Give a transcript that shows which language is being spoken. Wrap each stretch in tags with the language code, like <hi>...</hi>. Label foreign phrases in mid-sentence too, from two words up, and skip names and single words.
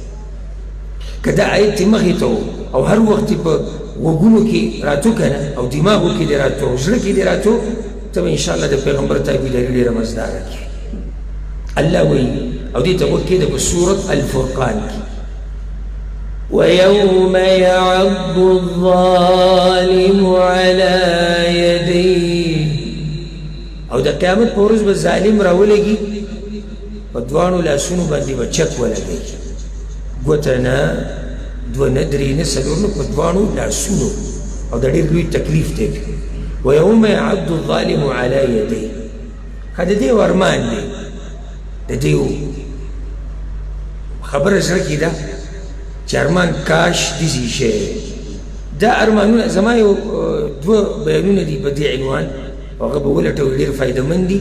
<ps>که دا آیت یې مخې ته او هر وخت یې په غوږونو کې راتو که نه، او دماغو کې دې راتو او زړه کې دې راتو، ته به انشاءالله د پیغمبر تابعداري ډېره مزداره کړې. الله وایي او دې ته غوږ کېږده په سورة الفرقان کې:</ps> <ar>ويوم يعض الظالم على يديه.</ar> <ps>او د قیامت په ورځ به ظالم راولګي، په دواړو لاسونو باندې به چک ولګوي، ګوته نه، دوه نه، درې نه، څلور نه، په دواړو لاسونو. او دا ډېر لوی تکلیف دی.</ps> <ar>ويوم يعض الظالم على يديه.</ar> <ps>ښه د دې ارمان دی، د دې خبره زړه کې ده چې ارمان کاش داسې شی. دا ارمانونه زما یو دوه بیانونه دي په دې عنوان، او هغه به ولټوئ، ډېر فایدهمند دي.</ps>